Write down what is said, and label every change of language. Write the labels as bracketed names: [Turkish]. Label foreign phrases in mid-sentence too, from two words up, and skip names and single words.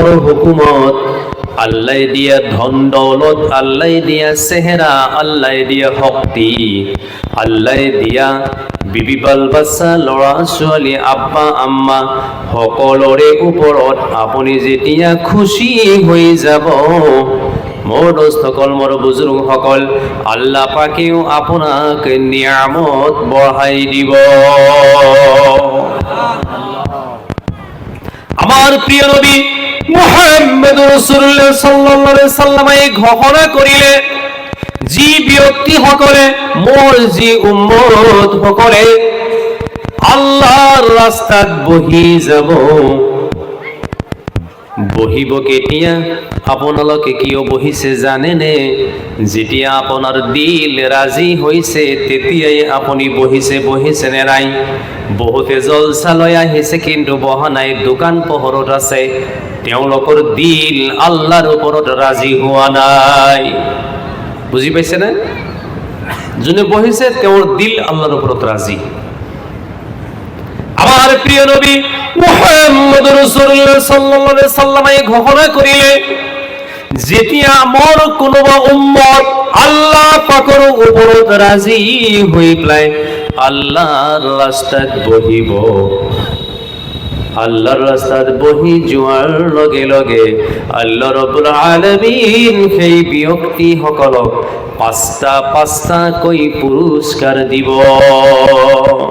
[Assamese] হুকুমত, আল্লাহ দিয়া ধন দৌলত, আল্লাহ দিয়া চেহেৰা, আল্লাহ দিয়া শক্তি, আল্লাহ দিয়া বিবি বাল বাচ্চা, ল'ৰা ছোৱালী, আব্বা আম্মা সকলোৰে ওপৰত আপুনি যেতিয়া খুশি হৈ যাব, মোৰ দোস্তসকল, মোৰ বুজুৰ্গসকল, আল্লাহ পাকেও আপোনাক নিয়ামত বঢ়াই দিব। আমাৰ প্ৰিয় নবী মুহাম্মদ রাসূলুল্লাহ [Arabic] صلى الله عليه وسلم [Assamese] ঘোষণা কৰিলে, যি ব্যক্তিসকলে, মোৰ যি উম্মত সকলে আল্লাহৰ ৰাস্তাত বহি যাব, বহিব কেতিয়া? আপোনালোকে কিয় বহিছে জানেনে? যেতিয়া আপোনাৰ দিল ৰাজি হৈছে, তেতিয়াই আপুনি বহিছে নে নাই? বহুতে জলসা লৈ আহিছে কিন্তু বহা নাই, দোকান পোহৰত আছে, তেওঁলোকৰ দিল আল্লাহৰ ওপৰত ৰাজি হোৱা নাই। বুজি পাইছে না? যোনে বহিছে তেওঁৰ দিল আল্লাহৰ ওপৰত ৰাজি। [Bangla] আমার প্রিয় নবী মুহাম্মদ রাসূলুল্লাহ [Arabic] صلى الله عليه وسلم [Bangla] ঘোষণা করিলে, [Assamese] যেতিয়া মোৰ কোনোবা উম্মত আল্লাহ পাকৰ ওপৰত ৰাজি হৈ পেলাই আল্লাহৰ ৰাস্তাত বহিব, আল্লাহৰ ৰাস্তাত বহি যোৱাৰ লগে লগে আল্লাহ [Arabic] رب العالمين [Assamese] সেই ব্যক্তিসকলক পাঁচটা কৈ পুৰস্কাৰ দিব।